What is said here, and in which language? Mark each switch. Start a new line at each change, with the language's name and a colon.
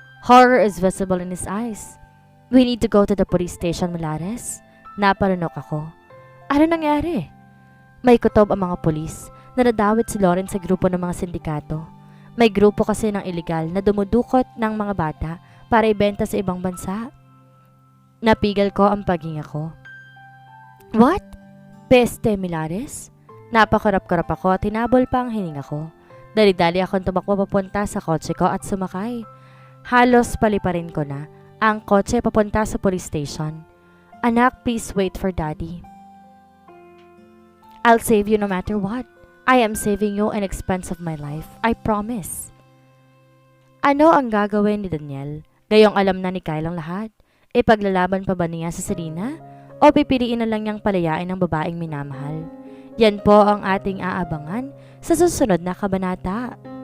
English: Horror is visible in his eyes. We need to go to the police station, Milares.
Filipino: Napalunok ako. Ano nangyari? May kutob ang mga pulis na nadawit si Lauren sa grupo ng mga sindikato. May grupo kasi ng iligal na dumudukot ng mga bata para ibenta sa ibang bansa. Napigil ko ang paghinga ko.
English: What?
Filipino: Peste, Milares? Napakarap-karap ako at hinabol pa ang hininga ko. Dali-dali akong tumakbo papunta sa kotse ko at sumakay. Halos paliparin ko na ang kotse papunta sa police station.
English: Anak, please wait for daddy. I'll save you no matter what. I am saving you an expense of my life. I promise.
Filipino: Ano ang gagawin ni Daniel? Gayong alam na ni Kyle ang lahat. Ipaglalaban pa ba niya sa Selina? O pipiliin na lang niyang palayain ang babaeng minamahal? Yan po ang ating aabangan sa susunod na kabanata.